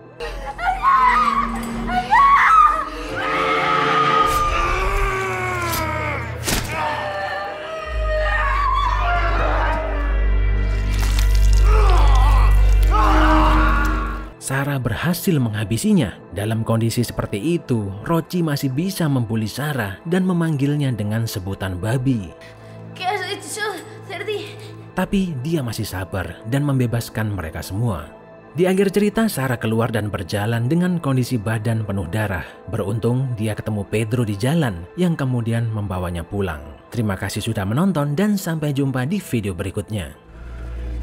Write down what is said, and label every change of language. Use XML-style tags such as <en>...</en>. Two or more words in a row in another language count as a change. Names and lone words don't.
<id>Sarah berhasil menghabisinya. Dalam kondisi seperti itu, Rochi masih bisa membuli Sarah dan memanggilnya dengan sebutan babi.</id> <es>¿Qué has hecho, Cerdi?</es> <id>Tapi dia masih sabar dan membebaskan mereka semua. Di akhir cerita, Sarah keluar dan berjalan dengan kondisi badan penuh darah. Beruntung dia ketemu Pedro di jalan yang kemudian membawanya pulang. Terima kasih sudah menonton dan sampai jumpa di video berikutnya.</id>